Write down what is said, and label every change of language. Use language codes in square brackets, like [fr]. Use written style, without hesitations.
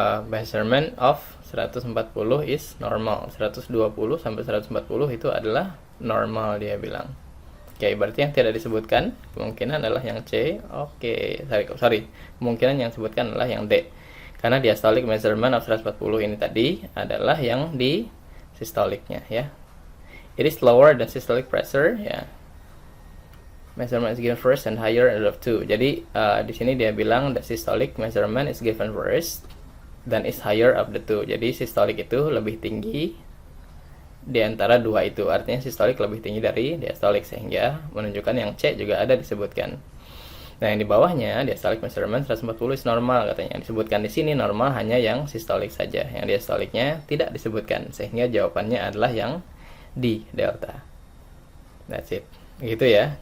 [en] Measurement of 140 is normal. [id] 120 sampai 140 itu adalah normal dia bilang. Oke, berarti yang tidak disebutkan kemungkinan adalah yang C. Oke, sorry. Kemungkinan yang disebutkan adalah yang D. Karena [en] diastolic measurement of 140 [id] ini tadi adalah yang di sistoliknya ya. [en] It is lower than systolic pressure ya. Measurement is given first and higher of 2. [id] Jadi di sini dia bilang [en] the systolic measurement is given first [id] dan [en] is higher of the 2. [id] Jadi systolic itu lebih tinggi di antara dua itu. Artinya systolic lebih tinggi dari diastolic sehingga menunjukkan yang C juga ada disebutkan. Nah, yang di bawahnya [en] diastolic measurement 140 is normal [id] katanya. Yang disebutkan di sini normal hanya yang systolic saja. Yang diastolicnya tidak disebutkan sehingga jawabannya adalah yang D, delta. [en] That's it. [id] Gitu ya.